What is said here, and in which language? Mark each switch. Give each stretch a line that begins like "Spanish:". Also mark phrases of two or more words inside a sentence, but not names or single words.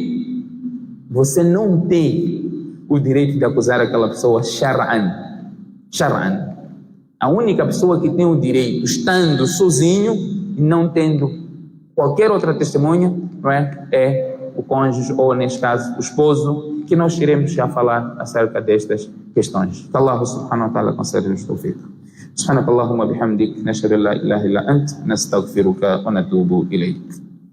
Portuguese: Você não tem o direito de acusar aquela pessoa shar'an. A única pessoa que tem o direito, estando sozinho e não tendo qualquer outra testemunha, não é o cônjuge, ou neste caso o esposo, que nós iremos já falar acerca destas questões.
Arabic: Que الله سبحانه وتعالى conceda-nos توفيق. سبحانك اللهم بحمدك، نشهد أن لا إله إلا أنت، نستغفرك ونتوب إليك.